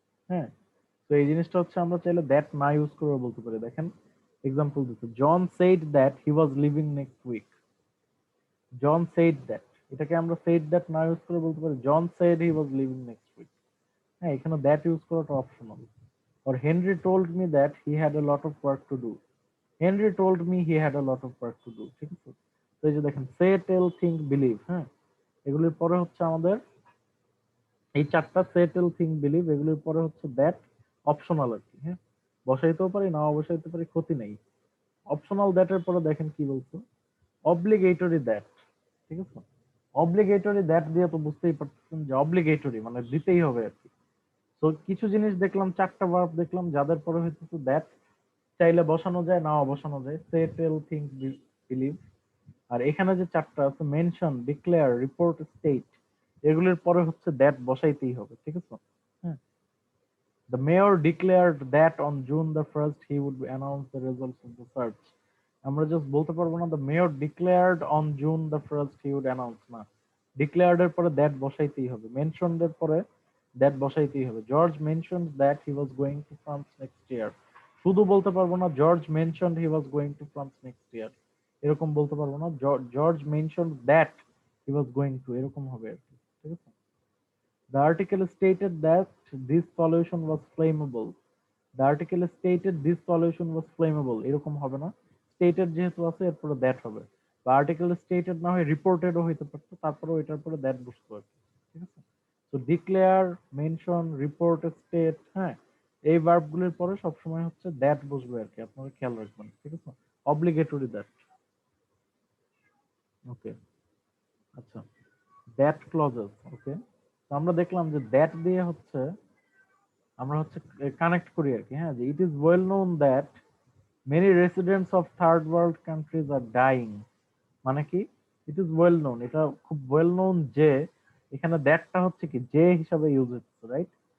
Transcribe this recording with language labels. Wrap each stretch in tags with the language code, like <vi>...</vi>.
<bn>হ্যাঁ, তো এই জিনিসটা হচ্ছে আমরা চাইলে দ্যাট না ইউজ করে বলতে পারি। দেখেন এক্সাম্পল দিতে,</bn> <en>John said that he was living next week. John said that,</en> <bn>এটাকে আমরা সেইড দ্যাট না ইউজ করে বলতে পারি</bn> <en>John said he was living next week.</en> <bn>হ্যাঁ, এখানে দ্যাট ইউজ করাটা optional.</bn> <en>or Henry told me that he had a lot of work to do. Henry told me he had a lot of work to do,</en> <bn>ঠিক আছে? তো এই যে দেখেন</bn> <en>say tell think believe,</en> <bn>হ্যাঁ, এগুলির পরে হচ্ছে আমাদের এই চারটা সে টেল থিঙ্ক বিলিভ, এগুলির পরে হচ্ছে দ্যাট অপশনাল আর কি। হ্যাঁ, বসাইতেও পারি নাও বসাইতে পারি, ক্ষতি নেই। অপশনাল দ্যাটের পরে দেখেন কি বলছো, অব্লিগেটরি দ্যাট, ঠিক আছে? অব্লিগেটরি দ্যাট দিয়ে তো বুঝতেই পারতেছেন যে অব্লিগেটরি মানে দিতেই হবে আর কি। তো কিছু জিনিস দেখলাম, চারটা ভার্ব দেখলাম যাদের পরে হচ্ছে দ্যাট চাইলে বসানো যায় নাও বসানো যায়,</bn> <en>Say tell think believe.</en> <bn>আর এখানে যে চারটা আছে মেনশন, ডিক্লেয়ার, রিপোর্ট, স্টেট, এগুলির পরে হচ্ছে দ্যাট বসাইতেই হবে, ঠিক আছে?</bn> <en>হ্যাঁ, the mayor declared that on June the 1st he would announce the results of the search.</en> <bn>আমরা জাস্ট বলতে পারবো না</bn> <en>the mayor declared on June the 1st he would announce,</en> <bn>না, declared এর পরে that বসাইতেই হবে, mentioned এর পরে that বসাইতেই হবে।</bn> <en>George mentioned that he was going to France next year,</en> <bn>শুধু বলতে পারবো না</bn> <en>George mentioned he was going to France next year,</en> <bn>এরকম বলতে পারবো না</bn> <en>George mentioned that he was going to,</en> <bn>এরকম হবে আর কি, ঠিক আছে?</bn> <en>The article stated that this solution was flammable. The article stated this solution was flammable,</en> <bn>এরকম হবে না,</bn> <en>stated</en> <bn>যেহেতু আছে এরপরে</bn> <en>that হবে।</en> <bn>বা article stated না হয় reported ও হইতে পারতো, তারপরে এটার পরে that বসতো আর কি, ঠিক আছে? তো declare, mention, report, state, হ্যাঁ, এই ভার্ব গুলির পরে সবসময় হচ্ছে that বসবে আর কি, আপনারা খেয়াল রাখবেন, ঠিক আছে?</bn> <en>obligatory that, okay.</en> <bn>আচ্ছা, that clauses, ওকে। তো আমরা দেখলাম যে that দিয়ে হচ্ছে আমরা হচ্ছে কানেক্ট করি আর কি, হ্যাঁ, যে</bn> <en>it is well known that many residents of third world countries are dying,</en> <bn>মানে কি</bn> <en>it is well known,</en> <bn>এটা খুব ওয়েল নোন যে, এখানে দ্যাটটা হচ্ছে কি যে হিসাবে ইউজ হচ্ছে, রাইট?</bn>